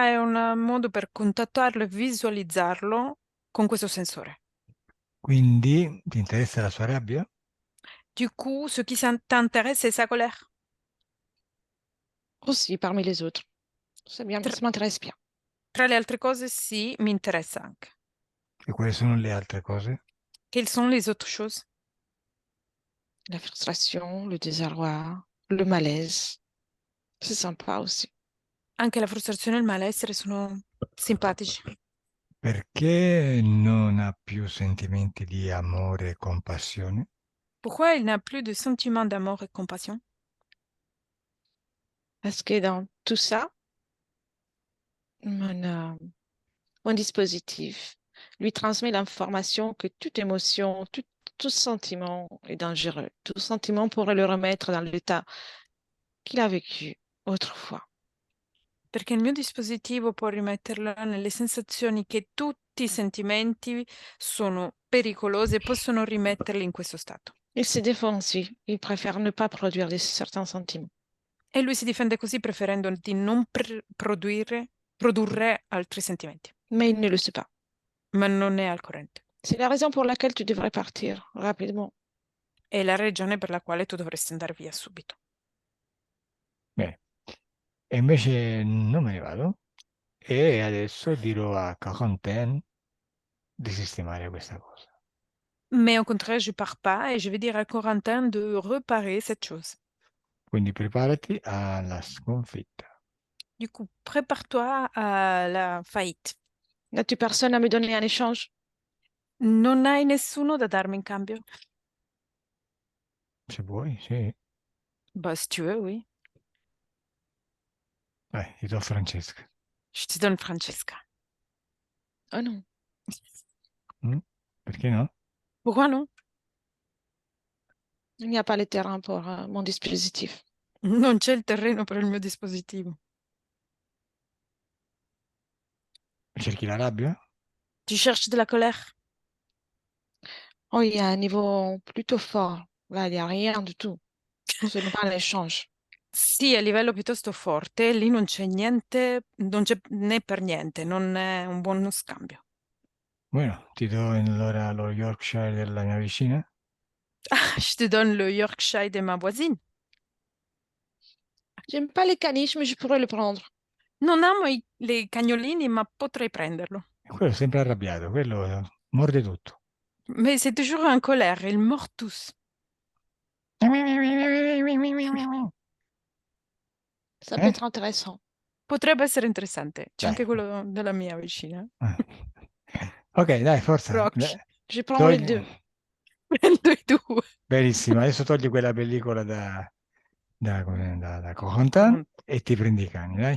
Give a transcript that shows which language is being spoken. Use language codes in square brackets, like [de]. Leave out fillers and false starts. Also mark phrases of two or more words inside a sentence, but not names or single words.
[it] È un modo per contattarlo e visualizzarlo con questo sensore. Quindi ti interessa la sua rabbia? [fr] Du coup, ce qui t'intéresse, c'est sa colère. Aussi, parmi les autres. C'est bien, [it] Tra, [fr] ça m'intéresse bien. [it] tra le altre cose, sì, mi interessa anche. E quali sono le altre cose? [fr] Quelles sont les autres choses? La frustration, le désarroi, le malaise. C'est sympa aussi. [it] Anche la frustrazione e il malessere sono simpatici. Perché non ha più sentimenti di amore e compassione? [fr] Pourquoi il n'a plus de sentiment d'amour et compassion? Parce que dans tout ça, mon dispositif lui transmet l'information que toute émotion, tout sentiment est dangereux. Tout sentiment pourrait le remettre dans l'état qu'il a vécu autrefois. [it] Perché il mio dispositivo può rimetterlo nelle sensazioni che tutti i sentimenti sono pericolosi e possono rimetterli in questo stato. [fr] Il se défend aussi. Il préfère ne pas produire certains sentiments. [it] E lui si difende così preferendo di non produrre altri sentimenti, [fr] Mais il ne le sait pas. [it] ma non è al corrente. [fr] C'est la raison pour laquelle tu devrais partir rapidement. [it] È la ragione per la quale tu dovresti andare via subito. Bene. E invece non me ne vado e adesso dirò a Corentin di sistemare questa cosa. [fr] Mais au contraire, je pars pas et je vais dire à Corentin de réparer cette chose. [it] Quindi preparati alla sconfitta. [fr] Du coup, prépare-toi à la faillite. N'as-tu personne à me donner en échange? [it] Non hai nessuno da darmi in cambio? Se vuoi, sì. [fr] Bah, si tu veux, oui. [it] Vai, ti do Francesca. [fr] Je te donne Francesca. Oh non, [it] Mm? Perché no? [fr] Pourquoi non? il n'y a pas le terrain pour mon dispositif. [it] Non c'è il terreno per il mio dispositivo. Cerchi la rabbia? [fr] Tu cherches de la colère? Oh, il y a un niveau plutôt fort. Là, il n'y a rien du tout. Ce n'est pas l'échange. [it] Sì, a livello piuttosto forte, lì non c'è niente, non c'è né per niente, non è un buono scambio. Bueno, ti do allora lo Yorkshire della mia vicina. [fr] Ah, je te donne le Yorkshire de ma voisine. J'aime pas les caniches, mais je pourrais le prendre. [it] Non amo le cagnolini, ma potrei prenderlo. E quello è sempre arrabbiato, quello morde tutto. [fr] Mais c'est toujours en colère, ils mordent tous. Ça peut Eh? être intéressant. [it] Potrebbe essere interessante. C'è Dai. anche quello della mia vicina. Ok, dai, forza. Rock. [fr] Je prends les [it] Togli... [fr] deux. [it] Prendo i due. Benissimo, adesso togli quella pellicola da Corentin e ti prendi i cani, dai.